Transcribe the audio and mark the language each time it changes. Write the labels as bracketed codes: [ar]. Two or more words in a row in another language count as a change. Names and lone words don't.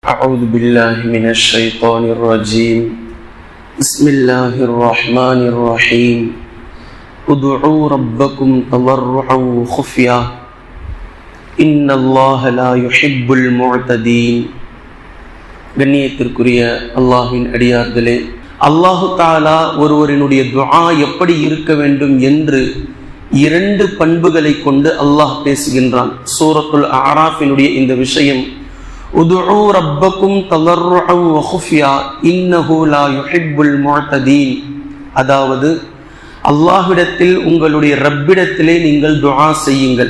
[ar] أعوذ بالله من الشيطان الرجيم بسم الله الرحمن الرحيم ادعوا ربكم تضرعا وخفيا إن الله لا يحب المعتدين. [ta] கண்ணியத்திற்குரிய அல்லாஹ்வின் அடியார்களே, [ar] الله تعالى [ta] ஒருவரினுடைய துஆ எப்படி இருக்க வேண்டும் என்று இரண்டு பண்புகளை கொண்டு அல்லாஹ் பேசுகின்றான். சூரத்துல் அஅராஃபினுடைய இந்த விஷயம், [ar] ادعوا ربكم تضرعا و خفية إنه لا يحب المعتدين, [ta] அதாவது அல்லாஹ்விடத்தில் உங்களுடைய ரப்பிடத்திலே நீங்கள் துஆ செய்யுங்கள்.